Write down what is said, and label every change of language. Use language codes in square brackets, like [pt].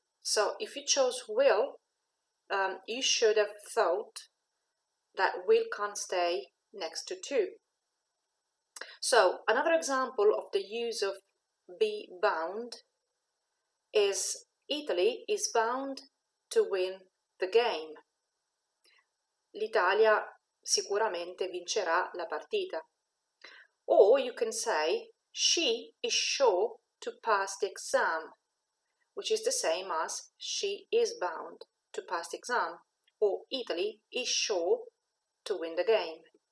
[en] So if you chose will, you should have thought that will can't stay next to. So another example of the use of be bound is Italy is bound to win the game. [it] L'Italia sicuramente vincerà la partita. [en] Or you can say she is sure to pass the exam, which is the same as she is bound to pass the exam, or Italy is sure to win the game.